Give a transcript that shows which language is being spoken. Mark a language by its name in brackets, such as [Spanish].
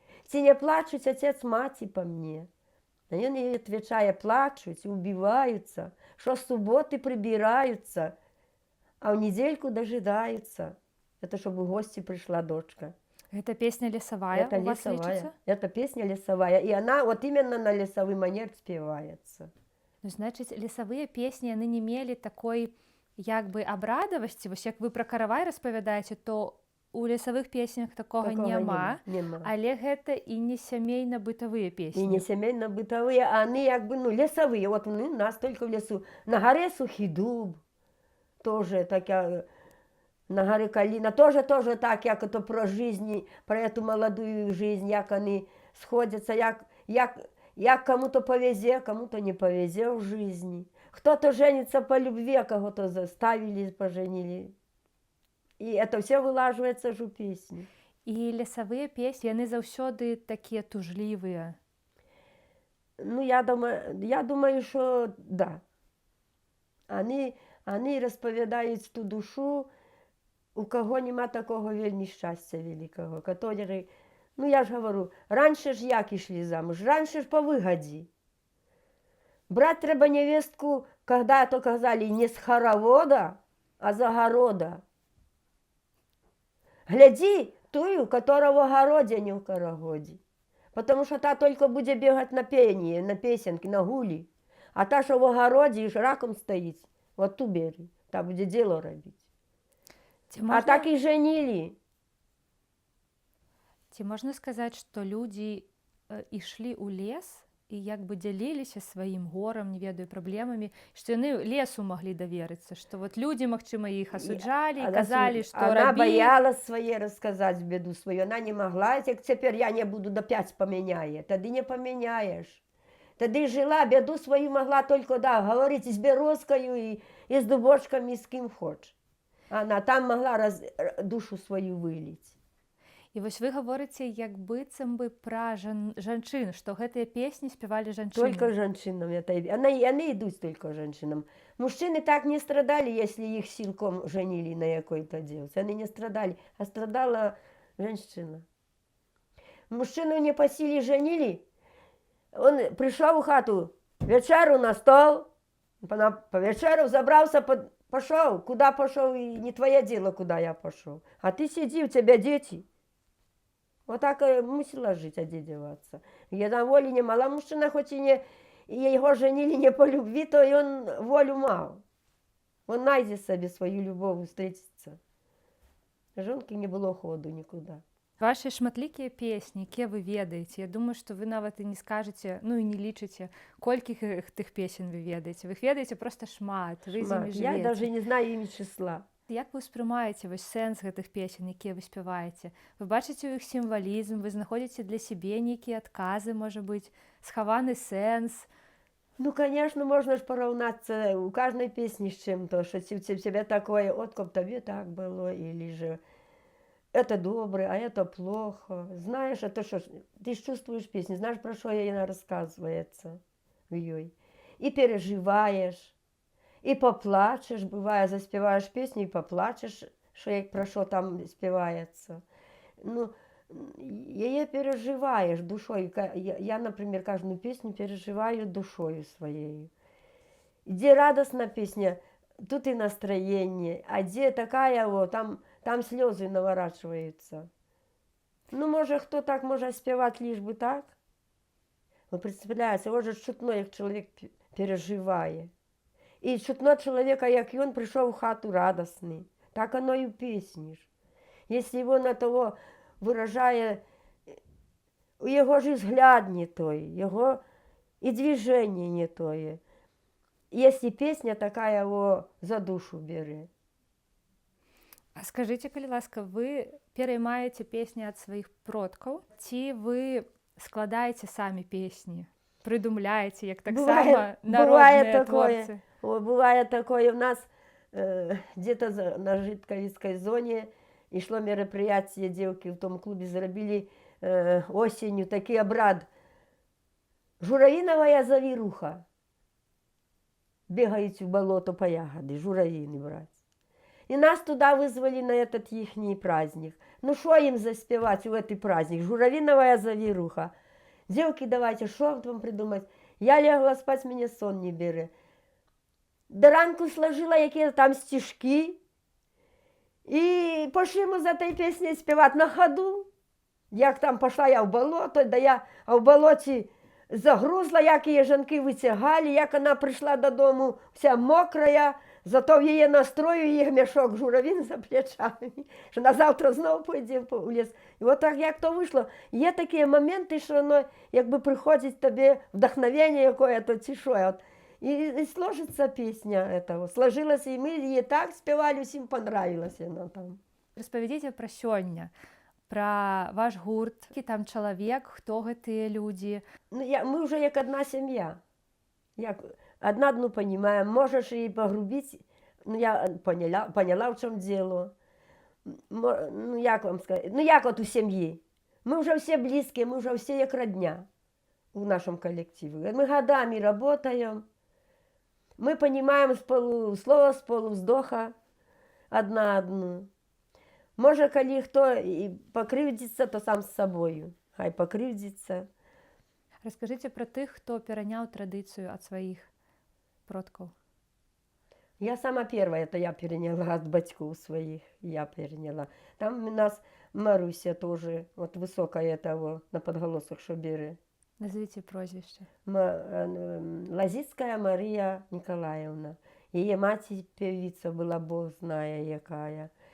[Russian] Чи не плачут отец, мать по мне? А он ей отвечает, плачут, убиваются, что с субботы прибираются, а в недельку дожидаются. Это чтобы в гости пришла дочка. Это песня лесовая Это у вас лечится? Это песня лесовая. И она вот именно на лесовый манер спевается. Ну, значит, лесовые песни, они не имели такой, як бы, абрадавасці. [Belarusian] Вось як вы про каравай распавядаеце, то у лесавых песнях такога няма, але гэта і не сямейна-бытавыя песні. [Russian] И не семейно-бытовые, а они как бы, ну, лесовые. Вот у нас только в лесу. На горе Сухий Дуб, тоже такая, на горе Калина, тоже так, як это про жизнь, про эту молодую жизнь, як они сходятся, як кому-то повезе, кому-то не повезе в жизни. Кто-то женится по любви, кого-то заставили, поженили. И это все вылаживается в песни. [Belarusian] І лесавыя песні, яны заўсёды такія тужлівыя. [Russian] Ну, я думаю, что да. Они [Ukrainian] розповідають ту душу, [Russian] у кого [Ukrainian] нема такого вельми щастя великого, [Russian] который, ну, я ж говорю, раньше ж як ішли замуж, раньше ж по выгоде. Брать треба невестку, когда то казали, не с хоровода, а с огорода. Гляди тую, которая в огороде, а не в карагоде. Потому что та только будет бегать на пение, на песенки, на гули. А та, что в огороде и раком стоит, вот ту бери, та будет дело робить. А так и женили. [Belarusian] Ці можна сказаць, што людзі ішлі ў лес і як бы дзяліліся сваім горам, не ведаю, праблемамі, што яны лесу маглі даверыцца, што вот людзі, магчыма, іх асуджалі, казалі, што рабі. [Russian] Она боялась свае рассказать беду свою, она не могла, як цяпер я не буду, да 5 поменяе, тады не поменяешь. Тады жила, беду свою могла только, да, говорить с березкою и с дубочками, с кем хочешь. Она там могла душу свою вылить. [Belarusian] І вось вы гаворыце, як быццам бы пра жанчын, што гэтыя песні спявалі жанчыны. [Russian] Только женщинам. Они идут только женщинам. Мужчины так не страдали, если их силком женили на какой-то девце. Они не страдали, а страдала женщина. Мужчину не по силе женили. Он пришел в хату, вечеру на стол, По вечеру забрался, пошел. Куда пошел, и не твое дело, куда я пошел. А ты сиди, у тебя дети. Вот так мусила жить, одеваться. [Ukrainian] Я на волі не мала. Мужчина, хоч і його женили не по любви, то і він волю мав. Він знайде собі свою любов, зустрітиться. Жонки не було ходу нікуди. [Belarusian] Ваші шматлікія песні, які ви ведаеце, я думаю, што вы нават і не скажаце, ну і не лічыце, колькіх тых песен вы ведаеце. Вы іх ведаеце просто шмат, вы з імі Я жывеце. [Ukrainian] навіть не знаю імі числа. [Belarusian] Як ви ўспрымаеце вось сэнс гэтых песен, якія вы спяваеце? Вы бачыце ў іх сімвалізм, вы знаходзіце для сябе нейкія адказы, можа быць, схаваны сэнс? [Russian] Ну, конечно, можно ж поравняться у каждой песни с чем-то, что у тебя такое, вот как тебе так было, или же это добре, а это плохо. Знаешь, это что, ты ж чувствуешь песню, знаешь, про что она рассказывается в ее. И переживаешь, и поплачешь, бывает, заспеваешь песню и поплачешь, что про что там спевается. Ну, ее переживаешь душой. Я, например, каждую песню переживаю душою своей. Где радостная песня, тут и настроение, а где такая вот, там слезы наворачиваются. Ну, может, кто так может спевать лишь бы так? [Ukrainian] Ви представляєте, отже, чутно, як чоловік переживає. І чутно чоловіка, як він прийшов в хату радісний. Так оно і в пісні ж. Якщо він на того виражає, його ж взгляд не той, його і движення не тое. Якщо пісня така його за душу бере. [Belarusian] А скажыце, калі ласка, вы пераймаеце песні ад сваіх продкаў, ці вы складаеце самі песні, прыдумляеце, як таксама народныя творцы? [Russian] Бывае такое. У нас где-то на Житковицкой зоне ішло мероприятие, девки в том клубе зарабили осенью такий обряд. Журавиновая завируха. Бегають в болото по ягоды, журавины брать. И нас туда вызвали на этот ихний праздник. Ну что им заспевать в этот праздник? Журавиновая завируха. Девки, давайте, что вам придумать? Я лягла спать, мне сон не бере. [Ukrainian] До ранку сложила якісь там стишки. І пошли ми за той піснею співати на ходу. Як там пішла я в болото, да я в болоті загрузла, як її жінки витягали, як вона прийшла додому вся мокрая, зато в її настрою її мішок журавін за плечами, що на завтра знову пойде в ліс. І от так як то вийшло. Є такі моменти, що воно якби приходить тобі вдохновення якое-то, чи що. [Russian] От. И сложится песня этого. Сложилась, и мы ей так спевали, всем понравилась она там. [Belarusian] Распавядзіце пра сёння, пра ваш гурт, які там чалавек, хто гэтыя людзі. [Russian] Ну, мы уже як одна семья. Як одна одну понимаем. Можешь и погрубить. Ну, я поняла, в чем дело. Ну, як вам сказать? Ну, як вот у семьи. Мы уже все близкие, мы уже все як родня в нашем коллективе. Мы годами работаем. Мы понимаем слово с полувздоха одна одну. [Ukrainian] Може, коли хто і покривдиться, то сам з собою. Хай покривдиться. [Belarusian] Раскажыце пра тых, хто пераняў традыцыю ад сваіх продкаў. [Russian] Я сама первая, это я переняла от батьков своих. Я переняла. Там у нас Маруся тоже, вот высокая того, на подголосах, что бере. [Belarusian] Назовіце прозвішча. [Russian] Лазицкая Мария Николаевна. Ее мать певица была, [Ukrainian] Бог знає [Russian] якая.